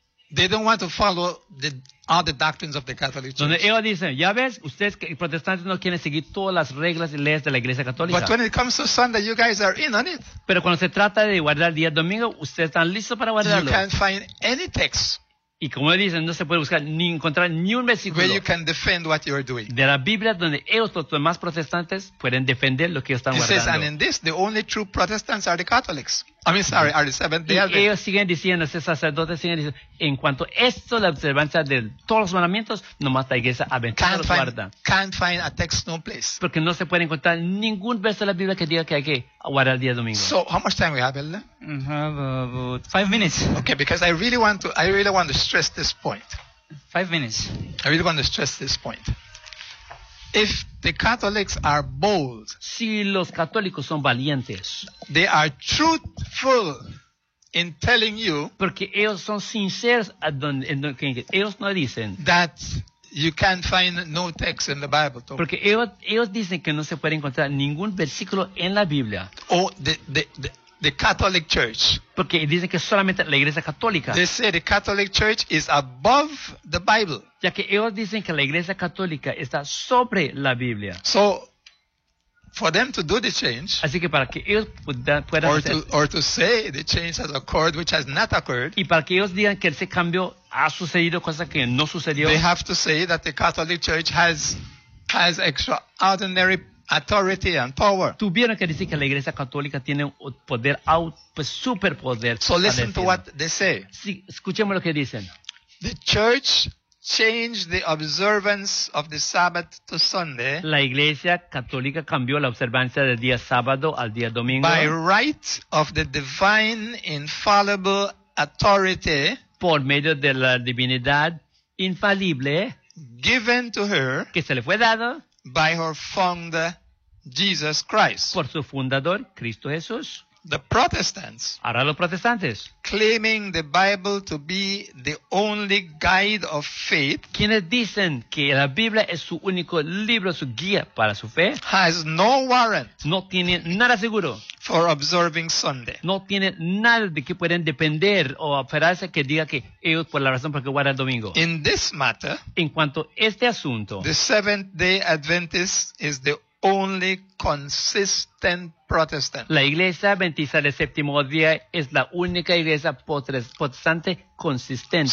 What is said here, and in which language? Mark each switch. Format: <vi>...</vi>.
<en>They don't want to follow all the doctrines of the Catholic Church.</en> <es>Donde ellos dicen, ya ves, ustedes protestantes no quieren seguir todas las reglas y leyes de la Iglesia Católica.</es> <en>But when it comes to Sunday, you guys are in on it.</en> <es>Pero cuando se trata de guardar el día domingo, ustedes están listos para guardarlo.</es> <en>You can't find any text.</en> <es>Y como ellos dicen, no se puede buscar ni encontrar ni un versículo.</es> <en>Where you can defend what you are doing.</en> <es>De la Biblia donde ellos, los demás protestantes, pueden defender lo que ellos están</es> <en>it</en> <es>guardando.</es> <en>Says, and in this, the only true Protestants are the Catholics. Are the Seventh-day Adventists.</en> <es>Ellos siguen diciendo, esos sacerdotes siguen diciendo, en cuanto a esto, la observancia de todos los mandamientos, nomás la Iglesia Adventista los guarda.</es> <en>Can't find a text, no place.</en> <es>Porque no se puede encontrar ningún verso de la Biblia que diga que hay que guardar el día domingo.</es> <en>So, how much time we have, Elna? Have about 5 minutes. Okay, because I really want to stress this point. 5 minutes. I really want to stress this point. If the Catholics are bold,</en> <es>si los católicos son valientes,</es> <en>they are truthful in telling you,</en> <es>porque ellos son sinceros en donde ellos no dicen</es> <en>that you can't find no text in the Bible. Though.</en> <es>Porque ellos dicen que no se puede encontrar ningún versículo en la Biblia.</es> <en>Oh, the Catholic Church.</en> <es>Porque dicen que solamente la Iglesia Católica.</es> <en>They say the Catholic Church is above the Bible.</en> <es>Ya que ellos dicen que la Iglesia Católica está sobre la Biblia.</es> <en>So, for them to do the change,</en> <es>así que para que ellos puedan hacer,</es> <en>or to say the change has occurred which has not occurred,</en> <es>y para que ellos digan que ese cambio ha sucedido, cosa que no sucedió,</es> <en>they have to say that the Catholic Church has extraordinary authority and power.</en> <es>Tuvieron que decir que la Iglesia Católica tiene poder, pues superpoder.</es> <en>So listen to what they say.</en> <es>Sí, escuchemos lo que dicen.</es> <en>The Church changed the observance of the Sabbath to Sunday.</en> <es>La Iglesia Católica cambió la observancia del día sábado al día domingo.</es> <en>By right of the divine infallible authority.</en> <es>Por medio de la divinidad infalible.</es> <en>Given to her.</en> <es>Que se le fue dado.</es> <en>By her founder, Jesus Christ.</en> <es>Por su fundador, Cristo Jesús.</es> <en>The Protestants.</en> <es>Ahora los protestantes.</es> <en>Claiming the Bible to be the only guide of faith.</en> <es>Quienes dicen que la Biblia es su único libro, su guía para su fe.</es> <en>Has no warrant.</en> <es>No tiene nada seguro.</es> <en>For observing Sunday.</en> <es>No tiene nada de que pueden depender o aferrarse que diga que ellos por la razón por qué guardan el domingo.</es> <en>In this matter.</en> <es>En cuanto a este asunto.</es> <en>The Seventh-day Adventist is the only consistent Protestant.</en> <es>La Iglesia Adventista del Séptimo Día es la única iglesia protestante consistente.</es>